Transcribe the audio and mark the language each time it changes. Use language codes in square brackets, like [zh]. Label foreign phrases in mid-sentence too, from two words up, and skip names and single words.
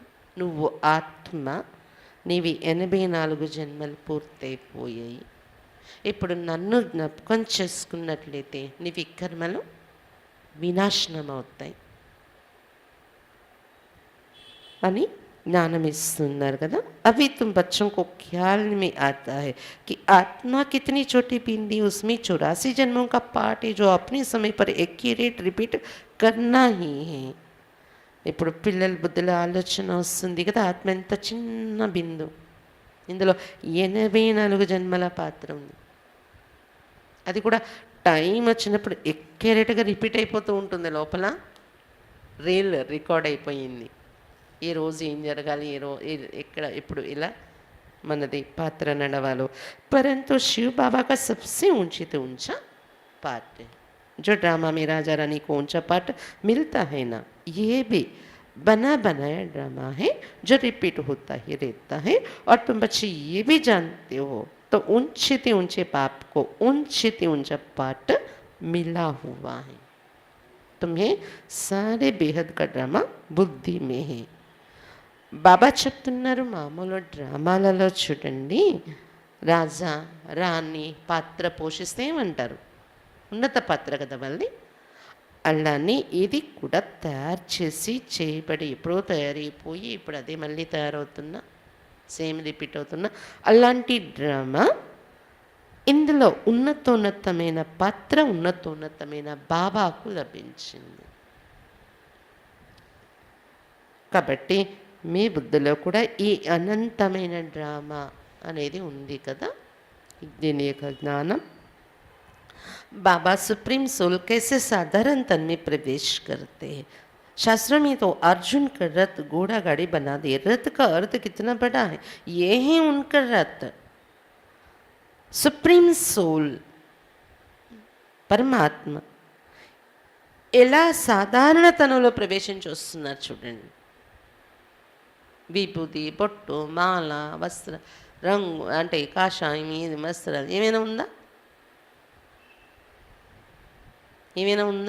[te] నువ్వు ఆత్మ, నీవి 84 జన్మలు పూర్తయిపోయాయి. ఇప్పుడు నన్ను జ్ఞాపకం చేసుకున్నట్లయితే నీ వికర్మలు వినాశనం అవుతాయి అని ज्ञानम इస్తున్నారు కదా. [hi] अभी तुम बच्चों को ख्याल में आता है कि आत्मा कितनी छोटी बिंदी उसमें 84 जन्मों का पाठ है जो अपने समय पर [en] accurate repeat [hi] करना ही है. [te] ఇప్పుడు పిల్లల బుద్ధిలో ఆలోచన వస్తుంది కదా, ఆత్మ ఎంత చిన్న బిందు, ఇందులో 84 జన్మల పాత్ర ఉంది. అది కూడా టైం వచ్చినప్పుడు ఎక్కేరేట్గా రిపీట్ అయిపోతూ ఉంటుంది. లోపల [en] reel record [te] అయిపోయింది. ఏ రోజు ఏం జరగాలి, ఎక్కడ ఎప్పుడు ఇలా మనది పాత్ర నడవాలో. [hi] परंतु शिव बाबा का सबसे ऊंचे से ऊंचा पाठ है. जो ड्रामा में राजा रानी को ऊंचा पाठ मिलता है ना, ये भी बना बनाया ड्रामा है जो रिपीट होता ही रहता है. और तुम बच्चे ये भी जानते हो तो ऊंचे से ऊंचे पाप को ऊंचे से ऊंचा पाठ मिला हुआ है. तुम्हें सारे बेहद का ड्रामा बुद्धि में है. [te] బాబా చెప్తున్నారు, మామూలు డ్రామాలలో చూడండి రాజా రాణి పాత్ర పోషిస్తే ఏమంటారు, ఉన్నత పాత్ర కదా వాళ్ళది. అలానే ఇది కూడా తయారు చేసి చేయబడి ఎప్పుడో తయారైపోయి ఇప్పుడు అదే మళ్ళీ తయారవుతున్నా, [en] same repeat [te] అవుతున్నా అలాంటి డ్రామా. ఇందులో ఉన్నతోన్నతమైన పాత్ర ఉన్నతోన్నతమైన బాబాకు లభించింది. కాబట్టి మీ బుద్ధిలో కూడా ఈ అనంతమైన డ్రామా అనేది ఉంది కదా. దీని యొక్క జ్ఞానం [hi] बाबा [en] supreme soul [hi] कैसे साधारण तन में प्रवेश करते हैं. शास्त्रों में तो अर्जुन का रथ घोड़ा गाड़ी बना दिए. रथ का अर्थ कितना बड़ा है, ये है उनका रथ. [en] supreme soul [te] పరమాత్మ ఎలా సాధారణతనంలో ప్రవేశించి వస్తున్నారు చూడండి. విభూతి, బొట్టు, మాల, వస్త్ర రంగు అంటే కాషాయం ఇది వస్త్రాలు ఏమైనా ఉందా? ఏమైనా ఉందా?